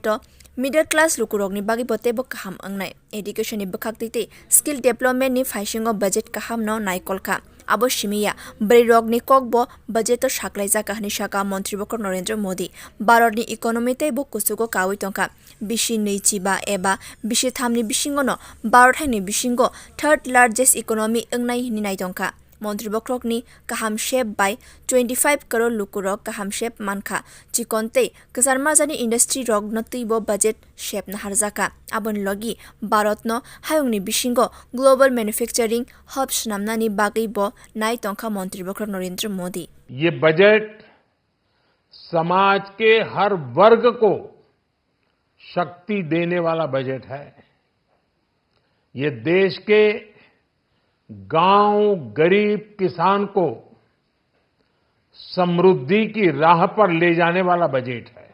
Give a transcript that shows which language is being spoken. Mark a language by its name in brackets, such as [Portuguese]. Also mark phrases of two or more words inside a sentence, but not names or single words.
[Kok Borok] o [English] Middle class [Kok Borok] lukurokni bagi botebo kaham angnai education ni bakhaktite [English] skill development [Kok Borok] ni faishingo budget kaham no naikolka abo shimiya brirokni kokbo budget to shaklaija kahni shaka Montri Bokrok Narendra Modi Bharat ni economy te bo kusugo kawi tongka bishi neichiba eba bishi thamni bisingo no Bharat ni bisingo [English] third largest economy [Kok Borok] angnai hini nai tongka Montri Bokrok ni kaham shape by 25 crore lukurok kaham shape mankha chikonte kasarma jani industry rok notibo budget shape na harjaka abon logi Bharat no hayung ni bisingo [English] global manufacturing hubs [Kok Borok] namna ni bagai bo nai tongkha Montri Bokrok Narendra Modi [Hindi] ये बजट समाज के हर वर्ग को शक्ति देने वाला बजट है। ये देश के गांव गरीब किसान को समृद्धि की राह पर ले जाने वाला बजट है।